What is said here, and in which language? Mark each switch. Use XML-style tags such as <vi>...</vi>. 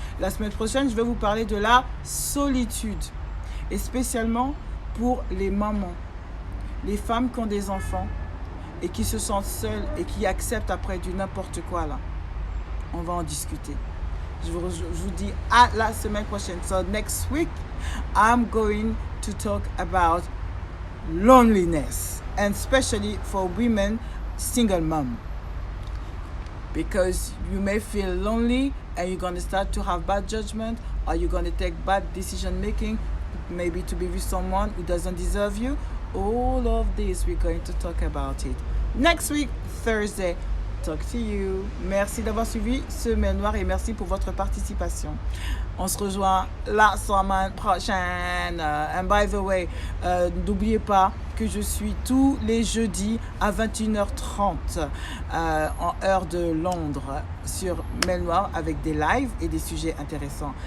<fr>La semaine prochaine, je vais vous parler de la solitude, et spécialement pour les mamans, les femmes qui ont des enfants et qui se sentent seules et qui acceptent après du n'importe quoi là. On va en discuter. Je vous dis à la semaine prochaine.</fr> <en>So next week, I'm going to talk about loneliness, and especially for women, single mom. because you may feel lonely and you're going to start to have bad judgment, or you're going to take bad decision making, maybe to be with someone who doesn't deserve you. All of this, we're going to talk about it next week, Thursday. Talk to you.</en> <fr>Merci d'avoir suivi Semaine Noire et merci pour votre participation. On se rejoint la semaine prochaine.</fr> <en>And by the way,</en> <fr>n'oubliez pas que je suis tous les jeudis à 21h30 en heure de Londres sur Mail Noire avec des lives et des sujets intéressants.</fr>